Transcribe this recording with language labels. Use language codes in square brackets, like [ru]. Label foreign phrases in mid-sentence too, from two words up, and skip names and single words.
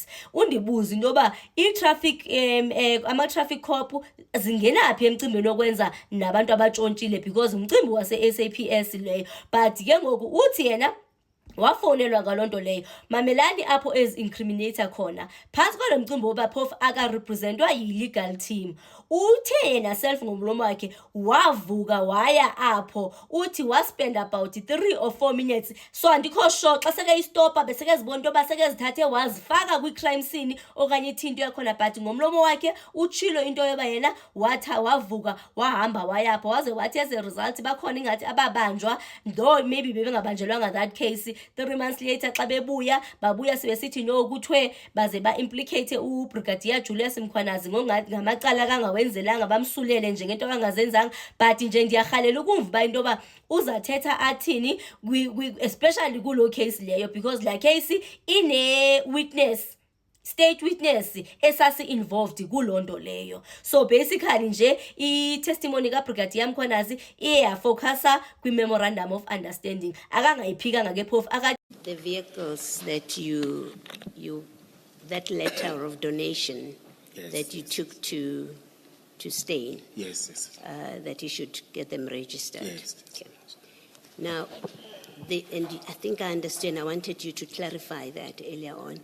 [xh] Undibuza into yoba i-traffic ama-traffic cop zingenaphi emcimbini okwenza nabantu abatshontshile, because umcimbi wase-SAPS leyo. But ke ngoku uthi yena wafonelwa ngalonto leyo. Mamelani apho incriminator khona phansi kwalo mcimbi woba phofu akarepresentwa yi- [en] legal team. [xh] Uthe yena self ngomlomo wakhe wavuka waya apho uthi waspend [en] about 3 or 4 minutes. [xh] So andikho sure xa sekeyistopa besekezibona into yoba sekezithathe wazifaka kwi-crime scene okanye ithinto yakhona, but ngomlomo wakhe utshilo into yoba yena wavuka wahamba waya apho waze wathi [en] as a result [xh] bakhona ingathi ababanjwa, [en] though maybe [xh] bebengabanjelwanga [en] that case, 3 months later [xh] xa bebuya babuya sebesithi no kuthiwe baze ba-implicate uBrigadier Julius Mkhwanazi ngamacala kangawenzelanga bamsulele nje ngento kangazenzanga. But nje ndiyarhalela ukumva uba into yoba uzathetha athini especially kulo case leyo, because la case ine-witness, [en] state witness [xh] esasi-involved kuloo leyo. So basically nje i-testimony kaBrigadier Mkhwanazi iye yafocasa kwi- [en] memorandum of understanding, [xh] akangayiphikanga ke phofu [en] the vehicles that that letter of donation, yes, that you took to Steyn, yes, that you should get them registered. yes. Okay. Now, and I think I understand, I wanted you to clarify that earlier on.